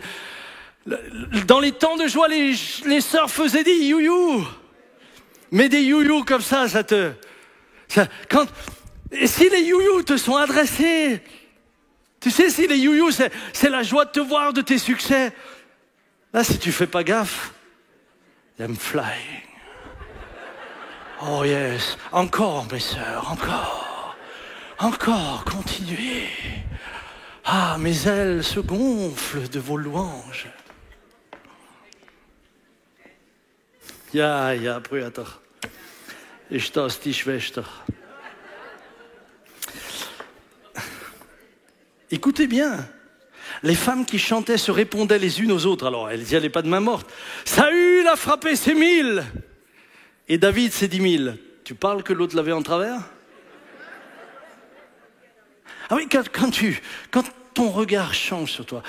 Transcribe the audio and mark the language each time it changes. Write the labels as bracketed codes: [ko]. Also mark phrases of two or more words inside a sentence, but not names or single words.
[fr] Dans les temps de joie, les sœurs faisaient des you-you. Mais des you-you comme ça et si les you-you te sont adressés, tu sais, si les you-you, c'est la joie de te voir, de tes succès. Là, si tu fais pas gaffe, [en] I'm flying. Oh yes, [fr] encore mes sœurs, encore, continuez. Ah, mes ailes se gonflent de vos louanges. [de] Ja, Brüder. Ist das die Schwester? [fr] Écoutez bien, les femmes qui chantaient se répondaient les unes aux autres. Alors, elles n'y allaient pas de main morte. Saül a frappé ses 1000 et David ses 10 000. Tu parles que l'autre l'avait en travers? Ah oui, quand ton regard change sur toi.